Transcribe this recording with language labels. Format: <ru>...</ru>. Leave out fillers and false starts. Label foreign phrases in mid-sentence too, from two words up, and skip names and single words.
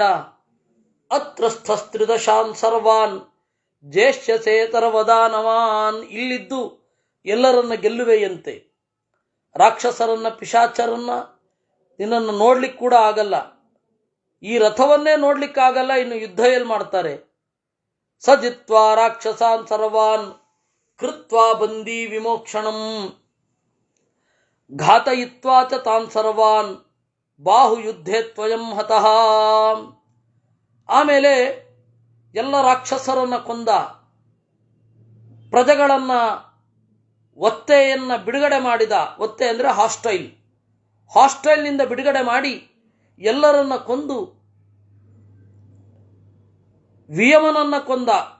<sa>ಅತ್ರಸ್ಥಸ್ತ್ರಿದಶಾನ್ ಸರ್ವಾನ್ ಜ್ಯೇಷ್ಠಸೇತರವದಾನವಾನ್.</sa> <kn>ಇಲ್ಲಿದ್ದು ಎಲ್ಲರನ್ನ ಗೆಲ್ಲುವೆಯಂತೆ. ರಾಕ್ಷಸರನ್ನ, ಪಿಶಾಚರನ್ನ ನಿನ್ನನ್ನು ನೋಡ್ಲಿಕ್ಕೆ ಕೂಡ ಆಗಲ್ಲ. ಈ ರಥವನ್ನೇ ನೋಡ್ಲಿಕ್ಕಾಗಲ್ಲ, ಇನ್ನು ಯುದ್ಧ ಎಲ್ಲಿ ಮಾಡ್ತಾರೆ.</kn> <sa>ಸಜಿತ್ವಾ ರಾಕ್ಷಸಾನ್ ಸರ್ವಾನ್ ಕೃತ್ವಾ ಬಂದಿ ವಿಮೋಕ್ಷಣಂ ಘಾತಯಿತ್ವಾ ಚ ತಾನ್ ಸರ್ವಾನ್ ಬಾಹುಯುದ್ಧೇ ತ್ವಯಂ ಹತಃ.</sa> <kn>ಆಮೇಲೆ ಎಲ್ಲ ರಾಕ್ಷಸರನ್ನ ಕೊಂದ, ಪ್ರಜೆಗಳನ್ನ ಒತ್ತೆಯನ್ನ ಬಿಡುಗಡೆ ಮಾಡಿದ. ಒತ್ತೆ ಅಂದರೆ ಹಾಸ್ಟೈಲ್ನಿಂದ ಬಿಡುಗಡೆ ಮಾಡಿ ಎಲ್ಲರನ್ನ ಕೊಂದು ವಿಯಮನನ್ನ ಕೊಂದ.</kn>